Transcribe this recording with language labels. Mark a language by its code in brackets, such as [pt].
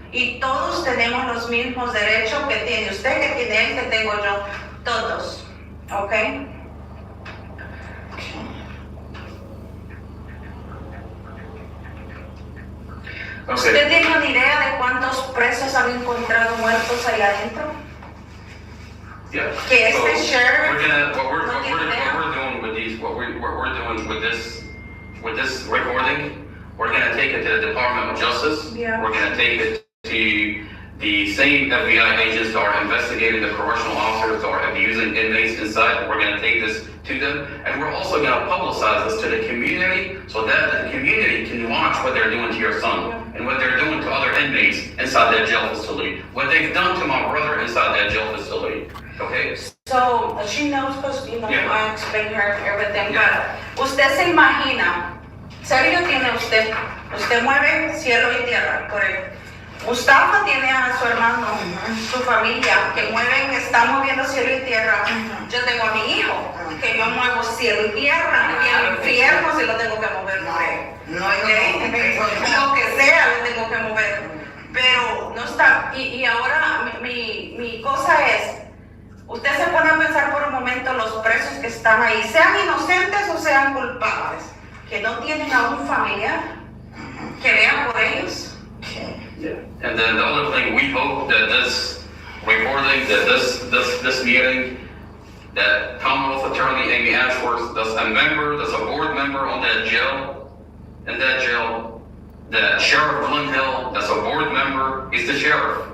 [es] Y todos tenemos los mismos derechos que tiene usted, que tiene él, que tengo yo, todos. ¿Ok? ¿Usted tiene una idea de cuántos presos han encontrado muertos ahí adentro? [en] Yeah. [es] Que este sheriff [en] what we're [es] no tiene idea. [en] doing with these, what we're doing with this recording, we're gonna take it to the Department of Justice. Yeah. We're gonna take it to the same FBI agents that are investigating the correctional officers that are abusing inmates inside. We're gonna take this to them, and we're also gonna publicize this to the community so that the community can watch what they're doing to your son and what they're doing to other inmates inside that jail facility. What they've done to my brother inside that jail facility. Okay? So, she knows because, Yeah. I explained her everything, Yeah. but [es] usted se imagina, Sergio tiene usted mueve cielo y tierra por él. Mustafa tiene a su hermano, su familia, que está moviendo cielo y tierra. Yo tengo a mi hijo, que yo muevo cielo y tierra, y el infierno si lo tengo que mover por él. No, Lo que sea lo tengo que mover. Pero no está. Y ahora mi cosa es, usted se pone a pensar por un momento los presos que están ahí, sean inocentes o sean culpables, que no tienen a un familiar que vea por ellos. [en] Yeah. And then the other thing, we hope that this recording, that this meeting, that Commonwealth Attorney Amy Ashworth, that's a board member on that jail, that Sheriff Glenn Hill, that's a board member, is the sheriff.